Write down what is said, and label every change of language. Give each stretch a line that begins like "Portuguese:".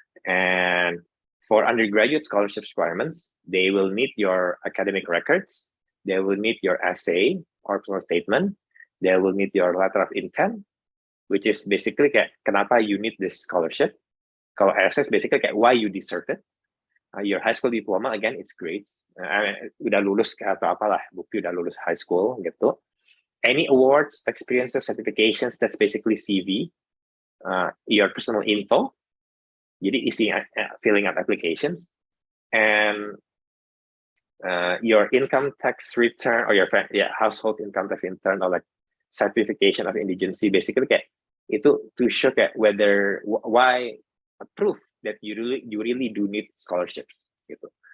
English: And for undergraduate scholarship requirements, they will need your academic records, they will need your essay or personal statement, they will need your letter of intent, which is basically
Indonesian: kayak kenapa
English: you need this scholarship.
Indonesian: Kalau
English: essay basically
Indonesian: kayak
English: why you deserve it. Your high school diploma, again, it's grades.
Indonesian: Udah lulus atau apalah, bukti udah lulus high school gitu.
English: Any awards, experiences, certifications, that's basically CV. Your personal info,
Indonesian: jadi isi
English: filling out applications, and your income tax return or your household income tax return or like certification of indigency, basically
Indonesian: kayak itu
English: to show kayak why a proof that you really do need scholarships
Indonesian: gitu.